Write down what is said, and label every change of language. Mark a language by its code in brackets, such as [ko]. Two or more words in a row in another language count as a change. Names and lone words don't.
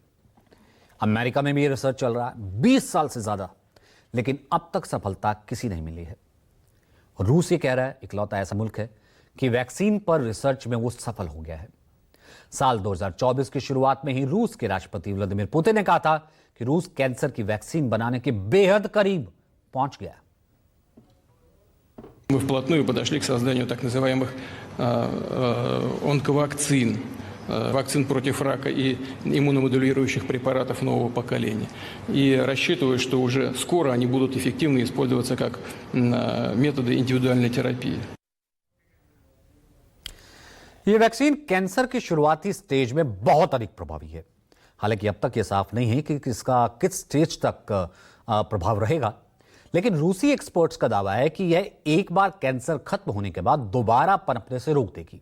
[hi] अमेरिका में भी यह रिसर्च चल रहा है 20 साल से ज्यादा, लेकिन अब तक सफलता किसी नहीं मिली है। रूस ये कह रहा है, इकलौता ऐसा मुल्क है कि वैक्सीन पर रिसर्च में वो सफल हो गया है। साल 2024 की शुरुआत में ही रूस के राष्ट्रपति व्लादिमीर पुतिन ने कहा था कि रूस कैंसर की वैक्सीन बनाने के बेहद करीब पहुंच गया। [ru] Мы вплотную подошли к созданию так называемых онковакцин, вакцин против рака и иммуномодулирующих препаратов нового поколения. И рассчитываю, что уже скоро они будут эффективно использоваться как методы индивидуальной терапии. [hi] यह वैक्सीन कैंसर की शुरुआती स्टेज में बहुत अधिक प्रभावी है। हालांकि अब तक यह साफ नहीं है कि इसका किस स्टेज तक प्रभाव रहेगा, लेकिन रूसी एक्सपर्ट्स का दावा है कि यह एक बार कैंसर खत्म होने के बाद दोबारा पनपने से रोक देगी।